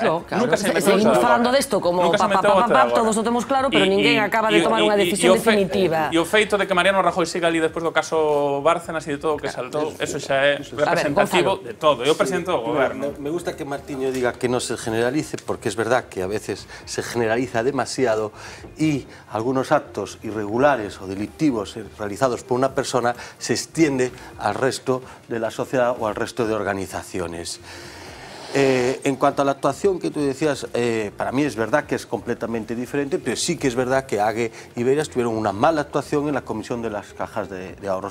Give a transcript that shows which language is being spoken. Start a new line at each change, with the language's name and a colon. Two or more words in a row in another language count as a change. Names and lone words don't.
Galician: Nunca se meteu. Seguimos falando desto como todos o temos claro, pero ninguén acaba de tomar unha decisión definitiva. E o feito de que Mariano Rajoy siga ali despois do caso Bárcenas e de todo o que saltou, eso xa é representativo de todo. Eu presidente do goberno.
Spanish: Me gusta que Martiño diga que non se generalice, porque es verdad que a veces se generaliza demasiado y algunos actos irregulares o delictivos realizados por una persona se extiende al resto de la sociedad o al resto de organizaciones. En cuanto a la actuación que tú decías, para mí es verdad que es completamente diferente, pero sí que es verdad que AGE y Beiras tuvieron una mala actuación en la comisión de las cajas de ahorros.